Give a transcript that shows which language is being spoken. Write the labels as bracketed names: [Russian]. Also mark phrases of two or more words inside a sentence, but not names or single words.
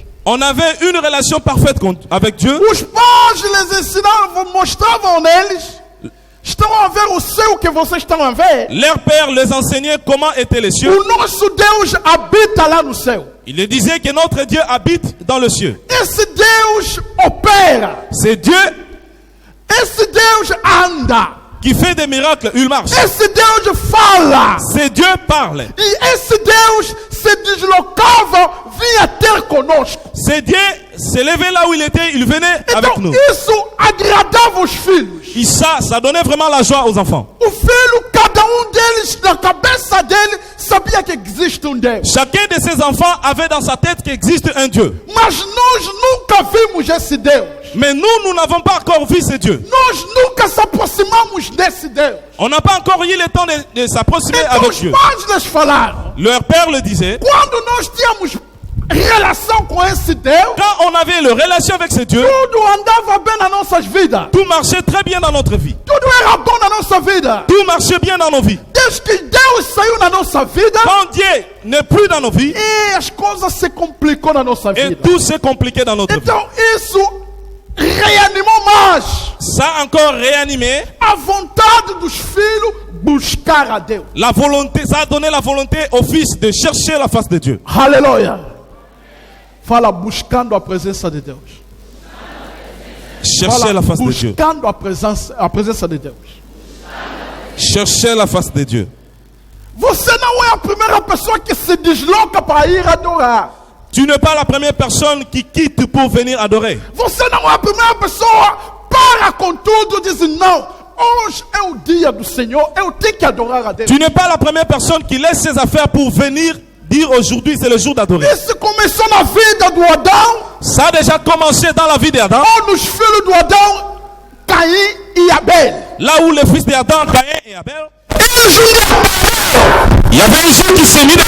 [French] on avait une relation parfaite avec Dieu. [Portuguese] Os pais lhes ensinavam, mostravam neles: estão a ver o céu que vocês estão a ver? [French] Leur père les enseignait comment étaient les cieux. [Portuguese] O nosso Deus habita lá no céu. [French] Il leur disait que notre Dieu habite dans le ciel. [Portuguese] Esse Deus opera. [French] C'est Dieu [Portuguese] Esse Deus anda. [French] qui fait des miracles, il marche. [Portuguese] Esse Deus fala. [French] C'est Dieu parle. [Portuguese] E esse Deus se deslocava, vinha ter conosco. [French] C'est Dieu s'est levé là où il était, il venait avec [Portuguese] Então [French] nous. [Portuguese] isso agradava os filhos. [French] Et ça donnait vraiment la joie aux enfants. [Portuguese] O filho, cada deles, na cabeça dele, sabia que existe Deus. [French] Chacun de ces enfants avait dans sa tête qu'il existe un Dieu. [Portuguese] Mas nós nunca vimos esse Deus. [French] Mais nous n'avons pas encore vu ce Dieu. [Portuguese] Nós nunca se aproximamos desse Deus. [French] On n'a pas encore eu le temps de s'approximer [Portuguese] Então [French] avec [Portuguese] os [French] Dieu. [Portuguese] pais lhes falaram: [French] Leur père le disait, [Portuguese] quando nós tínhamos relação com esse Deus, [French] quand on avait une relation avec ce Dieu, [Portuguese] tudo andava bem nas nossas vidas. [French] tout marchait très bien dans notre vie. [Portuguese] Tudo era bom na nossa vida. [French] Tout marchait bien dans nos vies. [Portuguese] Desde que Deus saiu na nossa vida, [French] Quand Dieu n'est plus dans nos vies, [Portuguese] e as coisas se complicou na nossa [French] et [Portuguese] vida. [French] tout s'est compliqué dans notre vie. [Portuguese] Então isso reanimou mais [French] Ça a encore réanimé [Portuguese] a vontade dos filhos buscar a Deus. [French] la volonté, ça a donné la volonté au fils de chercher la face de Dieu. [Portuguese] Aleluia. Fala, buscando a presença de Deus. [French] Chercher [Portuguese] Fala, [French] la face de Dieu. [Portuguese] buscando a presença de Deus. [French] Chercher la face de Dieu. [Portuguese] Você não é a primeira pessoa que se desloca para ir adorar. [French] Tu n'es pas la première personne qui quitte pour venir adorer. [Portuguese] Você não é a primeira pessoa para com tudo e diz: não, hoje é o dia do Senhor, eu tenho que adorar a Deus. [French] Tu n'es pas la première personne qui laisse ses affaires pour venir dire aujourd'hui c'est le jour d'adorer. [Portuguese] Isso começou na vida do Adão, [French] Ça a déjà commencé dans la vie d'Adam, [Portuguese] ou nos filhos do Adão, Caim e Abel. [French] là où les fils d'Adam, Caïn et Abel, [Portuguese] Eles [French] il y avait un jour qui s'est mis dans...